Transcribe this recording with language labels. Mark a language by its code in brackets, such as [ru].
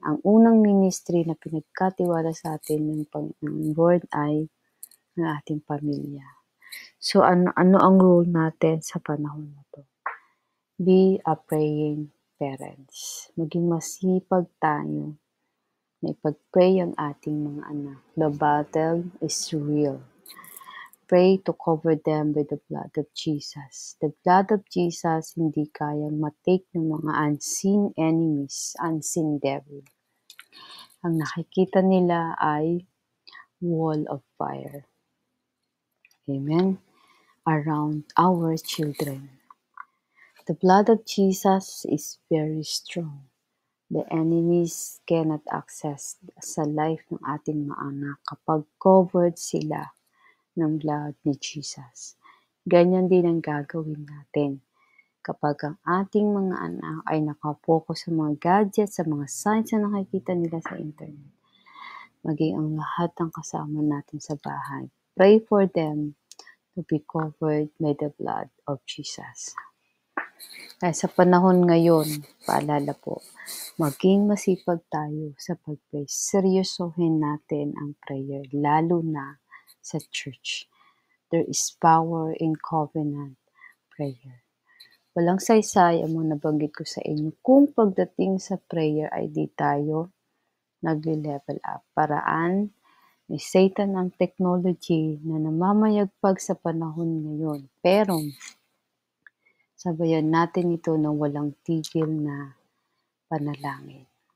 [tl] Ang unang ministry na pinagkatiwala sa atin ng Lord ay ang ating pamilya. So ano ang role natin sa panahon na to? [en] Be a praying parents. [tl] Maging masipag tayo na ipag-pray ang ating mga anak. [en] The battle is real. Pray to cover them with the blood of Jesus. The blood of Jesus [tl] hindi kayang matake ng mga [en] unseen enemies, unseen devil. [tl] Ang nakikita nila ay [en] wall of fire. [tl] Amen. [en] Around our children. The blood of Jesus is very strong. [tl] The enemies cannot access sa life ng ating mga anak kapag covered sila ng blood ni Jesus. Ganyan din ang gagawin natin kapag ang ating mga anak ay nakapokus sa mga gadgets, sa mga signs na nakikita nila sa internet. Maging ang lahat ng kasama natin sa bahay, [en] pray for them to be covered by the blood of Jesus. [tl] Kaya sa panahon ngayon, paalala po, maging masipag tayo sa pag-pray. Seryosohin natin ang prayer, lalo na sa church. [en] There is power in covenant prayer. [tl] Walang saysay ang mga nabanggit ko sa inyo kung pagdating sa prayer ay di tayo nagle-level up. Paraan ni Satan ang technology na namamayagpag sa panahon ngayon. Pero sabayan natin ito ng walang tigil na panalangin.